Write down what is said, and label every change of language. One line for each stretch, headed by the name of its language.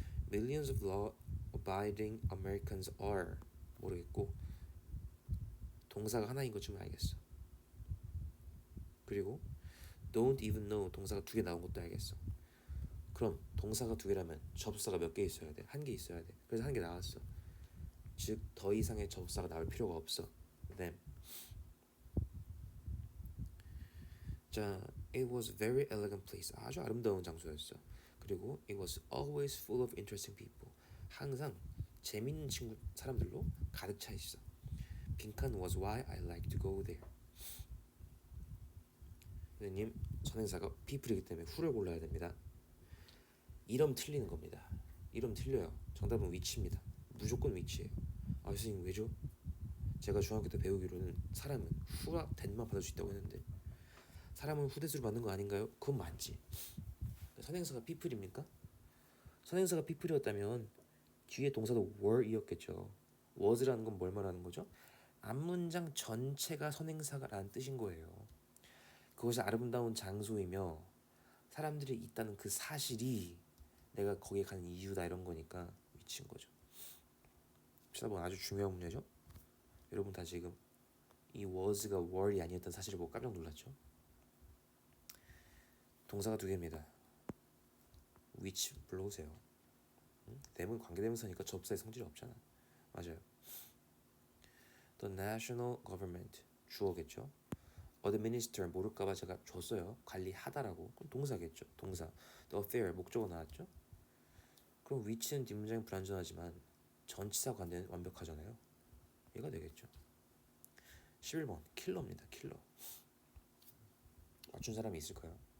English: Millions of law-abiding Americans are
Korean: 모르겠고 동사가 하나인 것 좀 알겠어. 그리고
English: don't even know
Korean: 동사가 두 개 나온 것도 알겠어. 그럼 동사가 두 개라면 접사가 몇 개 있어야 돼? 한 개 있어야 돼. 그래서 한 개 나왔어. 즉 더 이상의 접사가 나올 필요가 없어.
English: them. 자, it was a very elegant place.
Korean: 아주 아름다운 장소였어. 그리고
English: it was always full of interesting people.
Korean: 항상 재밌는 사람들로 가득 차 있어.
English: 빈칸 was why I like to go there.
Korean: 선생님, 선행사가 people이기 때문에 who를 골라야 됩니다. 이름 틀리는 겁니다. 이름 틀려요. 정답은 which입니다. 무조건 which예요. 아, 선생님 왜죠? 제가 중학교 때 배우기로는 사람은 who와 that만 받을 수 있다고 했는데 사람은 후대수를 받는 거 아닌가요? 그건 맞지. 선행사가 people입니까? 선행사가 people이었다면 뒤에 동사도 were이었겠죠. was라는 건 뭘 말하는 거죠? 앞문장 전체가 선행사라는 뜻인 거예요. 그것이 아름다운 장소이며 사람들이 있다는 그 사실이 내가 거기에 가는 이유다 이런 거니까 미친 거죠. 14번 아주 중요한 문제죠. 여러분 다 지금 이 was가 were이 아니었던 사실을 보고 깜짝 놀랐죠. 동사가 두 개입니다. which 불러오세요. them은 관계대명사니까 접사의 성질이 없잖아. 맞아요.
English: The national government
Korean: 주어겠죠. administer 모를까봐 제가 줬어요. 관리하다라고. 그럼 동사겠죠. 동사.
English: The affair
Korean: 목적어 나왔죠. 그럼 which는 뒷문장이 불완전하지만 전치사 관계는 완벽하잖아요. 얘가 되겠죠. 11번 킬러입니다. 킬러. 맞춘 사람이 있을까요?